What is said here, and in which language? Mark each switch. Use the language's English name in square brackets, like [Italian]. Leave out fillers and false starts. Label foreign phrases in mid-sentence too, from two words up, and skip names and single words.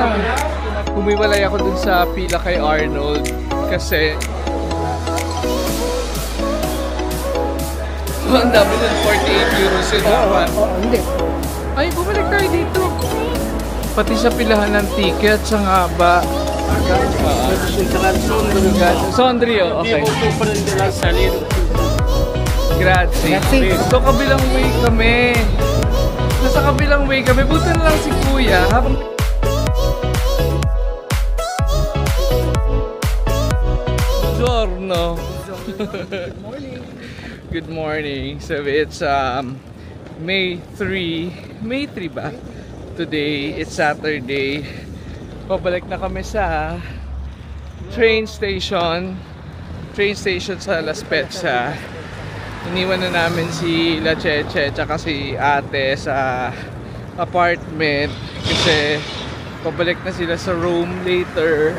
[Filipino] Humiwalay ako dun sa pila kay Arnold kasi ang dami ng 48 euros yun. Hindi. Ay, bumalik tayo dito. Pati sa pilahan ng ticket, sa haba. Sondrio, okay. Grazie. So, kabilang way kami. Nasa kabilang way kami. Buti na lang si Kuya. Habang Buongiorno. [English] Good morning. Good morning. So it's May 3 ba? Today, it's Saturday. [Filipino] Pabalik na kami sa train station sa Las Spezia. Iniwan na namin si La Cheche tsaka si ate sa apartment kasi pabalik na sila sa Rome later.